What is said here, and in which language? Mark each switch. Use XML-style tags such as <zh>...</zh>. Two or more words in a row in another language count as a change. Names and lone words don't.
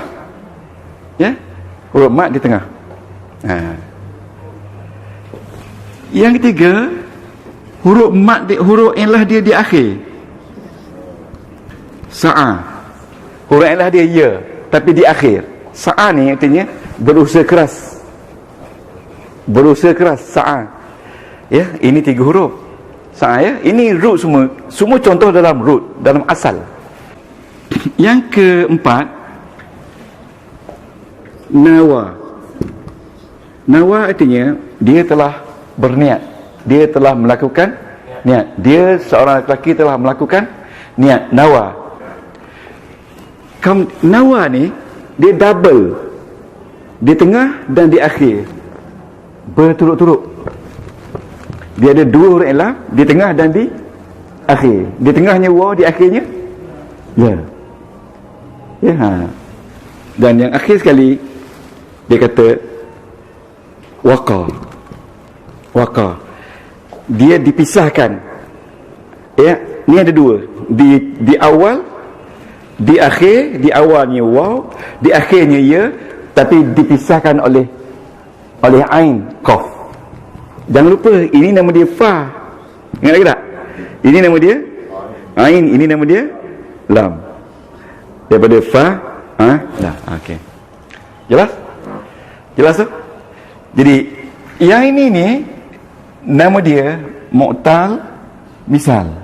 <ms>Ya. Huruf mat di tengah. Yang ketiga, huruf mat huruf illah dia di akhir. Sa'a. Huruf illah dia ya, tapi di akhir. Sa'a ni artinya berusaha keras. Berusaha keras, sa'a. Ya, ini 3 huruf. Sa'a ya. Ini root semua. Semua contoh dalam root, dalam asal. Yang keempat, nawa. Nawa artinya dia telah berniat, dia telah melakukan niat, dia seorang lelaki telah melakukan niat. Nawa. Nawa ni dia double, di tengah dan di akhir, berturut-turut. Dia ada dua huruf i'laf, di tengah dan di akhir. Di tengahnya waw, di akhirnya ya. Ya. Dan yang akhir sekali dia kata waqa. Dia dipisahkan. Ya, ni ada dua. Di awal, di akhir. Di awalnya waw, di akhirnya ya, tapi dipisahkan oleh ain, qaf. Jangan lupa ini nama dia fa. Ingat lagi tak? Ini nama dia ain, ini nama dia lam. Daripada fa, lam. Okey. Jelas tu? Jadi yang ini ni nama dia</ms> <ar>معتل مثال.</ar>